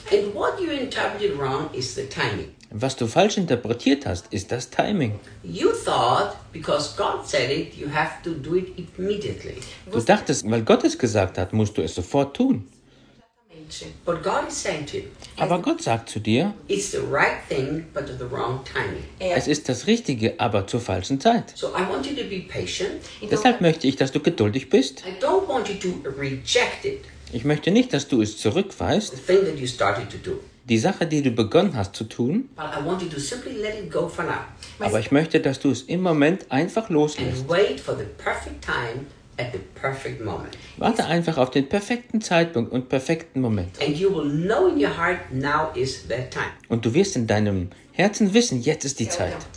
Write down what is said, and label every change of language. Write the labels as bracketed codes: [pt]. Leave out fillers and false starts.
[en] And what you interpreted wrong is the timing. [de] Was du falsch interpretiert hast, ist das Timing. [en] You thought, because God said it, you have to do it immediately. [de] Du dachtest, weil Gott es gesagt hat, musst du es sofort tun. [en] But God is saying to you, [de] aber Gott sagt zu dir, [en] it's the right thing, but the wrong timing. [de] Es ist das Richtige, aber zur falschen Zeit. [en] So I want you to be patient. [de] Deshalb möchte ich, dass du geduldig bist. [en] I don't want you to reject it. [de] Ich möchte nicht, dass du es zurückweist. [en] The thing that you started to do. [de] Die Sache, die du begonnen hast zu tun, [en] I want you to simply let it go for now. [de] Aber ich möchte, dass du es im Moment einfach loslässt. [en] And wait for the perfect time at the perfect moment. [de] Warte einfach auf den perfekten Zeitpunkt und perfekten Moment. Und du wirst in deinem Herzen wissen, jetzt ist die Zeit.